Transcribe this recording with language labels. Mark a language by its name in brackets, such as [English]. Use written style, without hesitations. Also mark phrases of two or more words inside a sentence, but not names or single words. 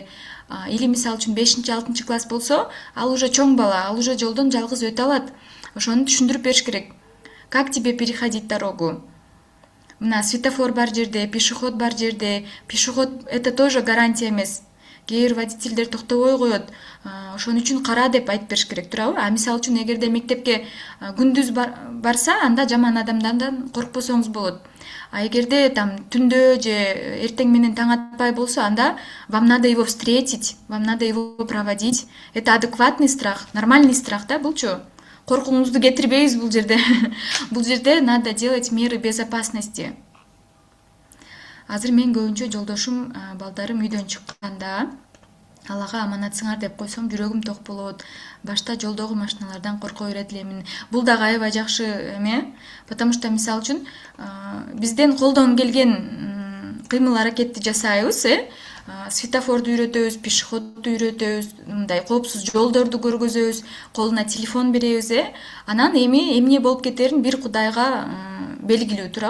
[Kyrgyz] Или мисалы үчүн 5-6 класс болсо, ал уже чоң бала, ал уже жолдон жалгыз өтө алат. Ошону түшүндүрүп бериш керек. [Russian] Как тебе переходить дорогу? [Kyrgyz] Мына светофор бар жерде, пешеход бар жерде. [Russian] Пешеход это тоже гарантия эмес. [Kyrgyz] Кээ бир водительдер токтобой коет. Ошон үчүн кара деп айтып бериш керек, туурабы? Мисалы үчүн эгерде мектепке күндүз барса, анда жаман адамдардан коркпосоңуз болот. Эгерде там түндө же эртең менен таң атпай болсо, анда [Russian] вам надо его встретить, вам надо его проводить. Это адекватный страх, нормальный страх, [Kyrgyz] да, булчу? Коркууңузду кетирбейбиз бул жерде. Бул жерде [Russian] надо делать меры безопасности. [Kyrgyz] Азыр мен көбүнчө жолдошум, балдарым үйдөн чыкканда Аллага аманатсыңар деп койсом, жүрөгүм ток болот. Башта жолдогу машиналардан корко берет элемин. Бул дагы аябай жакшы эме, [Russian] потому что [Kyrgyz] мисалы үчүн бизден колдон келген кыймыл аракетти жасайбыз, светофорду үйрөтөбүз, пешеходду үйрөтөбүз, мындай коопсуз жолдорду көргөзөбүз, колуна телефон беребиз, анан эмне болуп кетерин бир Кудайга белгилүү, туурабы?